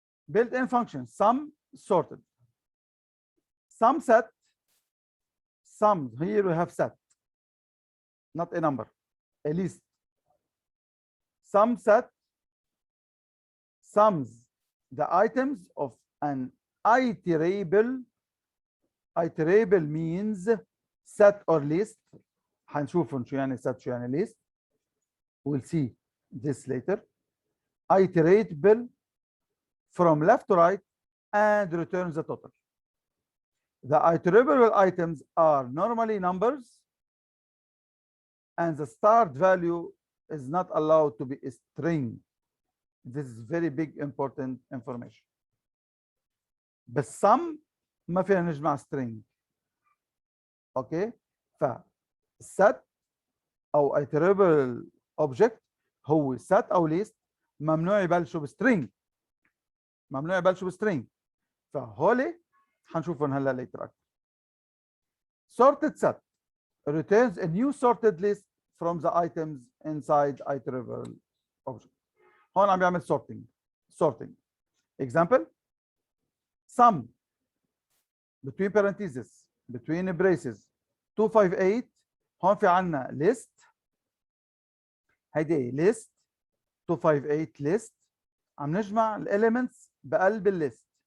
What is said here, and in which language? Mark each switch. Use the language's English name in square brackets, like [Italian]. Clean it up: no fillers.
[English] Built-in function, sum sorted. Sum set, sum, here we have set, not a number, a list. Sum set sums the items of an iterable. Iterable means set or list. [Arabic] هنشوف شو يعني set شو يعني list. [English] We'll see this later. Iterable from left to right and returns the total. The iterable items are normally numbers, and the start value is not allowed to be a string. This is very big important information. [Arabic] بالsum ما فينا نجمع string. اوكي؟ فset او iterable object هو set او list ممنوع يبلشوا بstring. ممنوع يبلشوا بstring. فهولي حنشوفهم هلا later اكثر. [English] Sorted set returns a new sorted list from the items inside iterable object. [Arabic] هون عم بيعمل sorting. [English] Example, sum between parentheses, between braces, 258. [Arabic] هون في عنا list. هيدي list 258 list. عم نجمع الاليمنتس بقلب الليست.